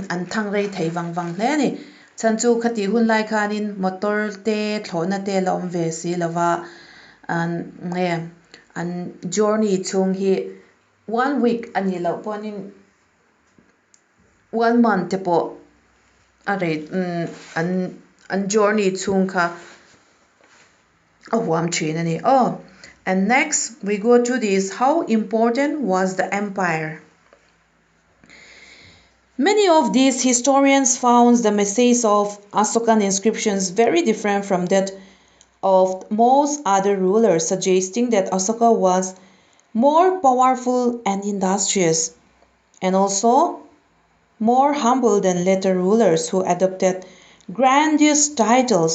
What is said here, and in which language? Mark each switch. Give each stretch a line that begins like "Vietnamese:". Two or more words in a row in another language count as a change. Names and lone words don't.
Mizo: an thang rei thei wang hle ni chan chu khati hun lai khanin motor te thlona te lom ve si lova an nge an journey chung hi 1 week ani lo ponin 1 month te po are an journey chung kha huam thin ani.
English: And next we go to this: how important was the empire? Many of these historians found the message of Asokan inscriptions very different from that of most other rulers, suggesting that Asoka was more powerful and industrious, and also more humble than later rulers who adopted grandiose titles.